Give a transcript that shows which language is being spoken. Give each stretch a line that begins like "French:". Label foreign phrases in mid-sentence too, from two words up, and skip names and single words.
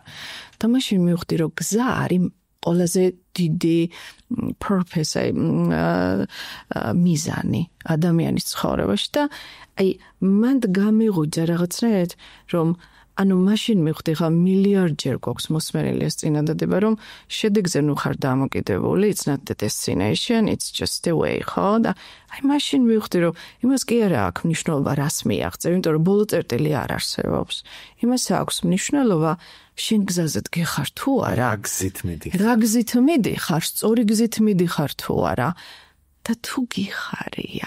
Georgian: და მაშინ მივხვდი, რომ გზა არის ყველაზე დიდი purpose, მიზანი ადამიანის ცხოვრებაში და აი მან გამეღვიძა რაღაცნაირად, რომ ანუ მაშინ მივხვდი, ხა მილიარდჯერ გვაქვს მოსმენილი ეს წინადადება, რომ შედეგზე ნუ ხარ დამოკიდებული,
English: it's not the destination, it's just the way,
Georgian: ხო? და აი მაშინ მივხვდი, რომ იმას კი არა აქვს მნიშვნელობა, რას მიაღწევ, იმიტომ რომ ბოლო წერტილი არ არსებობს. იმას აქვს მნიშვნელობა, შენ გზაზე დგეხარ თუ არა? რა გზით მიდიხარ? რა გზით მიდიხარ? სწორი გზით მიდიხარ თუ არა? და თუ გიხარია.